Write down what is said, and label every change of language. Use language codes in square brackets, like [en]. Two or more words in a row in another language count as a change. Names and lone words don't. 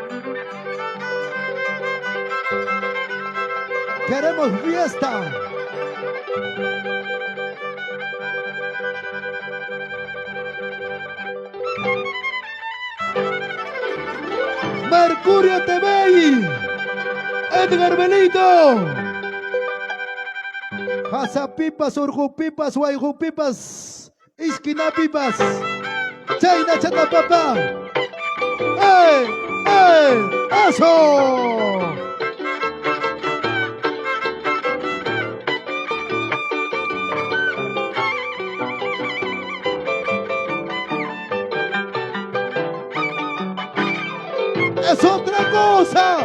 [es] Queremos fiesta. Mercurio TV, Edgar Benito, Hasapipas, Urjupipas, Guayjupipas, Isquinapipas, Chayna Chata Papá, ¡eh! ¡eh! ¡Eso! ¡Es otra cosa!